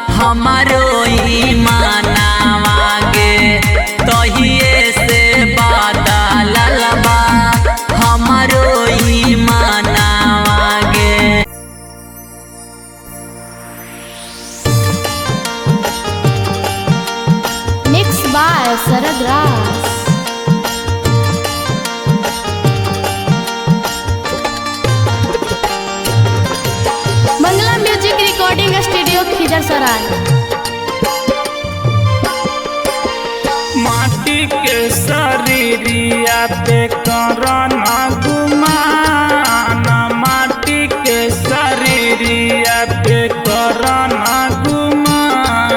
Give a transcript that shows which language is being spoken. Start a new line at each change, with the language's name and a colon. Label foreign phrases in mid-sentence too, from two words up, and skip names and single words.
Magahi: हमारो ईमानवा गे तहिए से बदलल बा हमारो ईमानवा गे।
English: Mix by शरद राज। मंगला Music Recording Studio खिजरसराय।
Magahi: माटी के शरीरिया पे करना गुमान, माटी के शरीरिया पे करना गुमान।